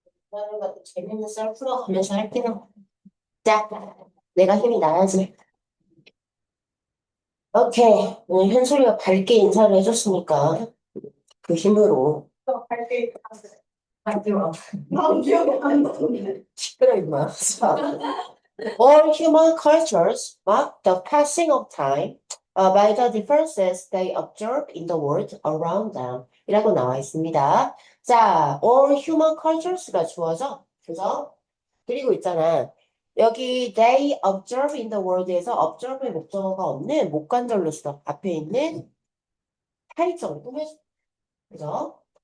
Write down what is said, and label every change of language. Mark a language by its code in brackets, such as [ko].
[ko] 하는 것도 재밌는 썰 풀어가면서 할게요. 자, 내가 힘이 나야지. 오케이. 오늘 현솔이가 밝게 인사를 해줬으니까, 그 힘으로. 갈게. 난 기억이 안 나는데. 시끄러, 임마. [en] 자, all human cultures mark the passing of time by the differences they observe in the world around them. [ko] 이라고 나와 있습니다. 자, [en] all human cultures [ko] 가 주어져. 그죠? 그리고 있잖아. 여기 [en] they observe in the world [ko] 에서 observe의 목적어가 없는 목관절로 써. 앞에 있는 타이점을 꾸며줘. 그죠?